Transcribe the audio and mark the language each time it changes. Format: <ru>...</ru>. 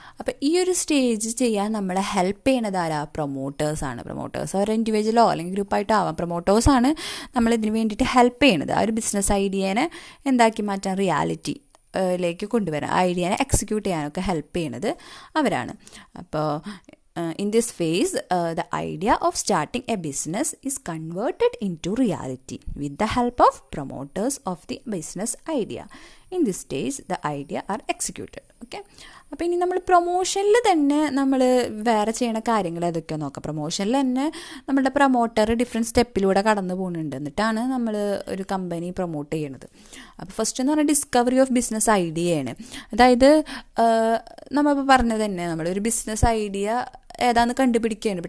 <ml>അപ്പോൾ ഈ ഒരു സ്റ്റേജ് ചെയ്യാൻ നമ്മളെ ഹെൽപ്പ് ചെയ്യണത് ആരാ? പ്രൊമോട്ടേഴ്സാണ്. പ്രൊമോട്ടേഴ്സ് ഒരു ഇൻഡിവിജ്വലോ അല്ലെങ്കിൽ ഗ്രൂപ്പായിട്ടോ ആവാം. പ്രൊമോട്ടേഴ്സാണ് നമ്മളിതിന് വേണ്ടിയിട്ട് ഹെൽപ്പ് ചെയ്യണത്. ആ ഒരു ബിസിനസ് ഐഡിയേനെ എന്താക്കി മാറ്റാൻ, റിയാലിറ്റിയിലേക്ക് കൊണ്ടുവരാൻ, ഐഡിയേനെ എക്സിക്യൂട്ട് ചെയ്യാനൊക്കെ ഹെൽപ്പ് ചെയ്യണത് അവരാണ്. അപ്പോൾ</ml> <en>in this phase, the idea of starting a business is converted into reality with the help of promoters of the business idea. In this stage, the idea are executed. Okay.</en> <ml>അപ്പോൾ ഇനി നമ്മൾ പ്രൊമോഷനിൽ തന്നെ നമ്മൾ വേറെ ചെയ്യണ കാര്യങ്ങൾ ഏതൊക്കെയാണ് നോക്കാം. പ്രൊമോഷനിൽ തന്നെ നമ്മുടെ പ്രൊമോട്ടർ ഡിഫറെൻറ്റ് സ്റ്റെപ്പിലൂടെ കടന്നു പോകുന്നുണ്ട്. എന്നിട്ടാണ് നമ്മൾ ഒരു കമ്പനി പ്രൊമോട്ട് ചെയ്യണത്. അപ്പോൾ ഫസ്റ്റ് എന്ന് പറഞ്ഞാൽ ഡിസ്കവറി ഓഫ് ബിസിനസ് ഐഡിയയാണ്. അതായത് നമ്മളിപ്പോൾ പറഞ്ഞത് തന്നെ, നമ്മളൊരു ബിസിനസ് ഐഡിയ ഏതാണെന്ന് കണ്ടുപിടിക്കുകയാണ്.</ml>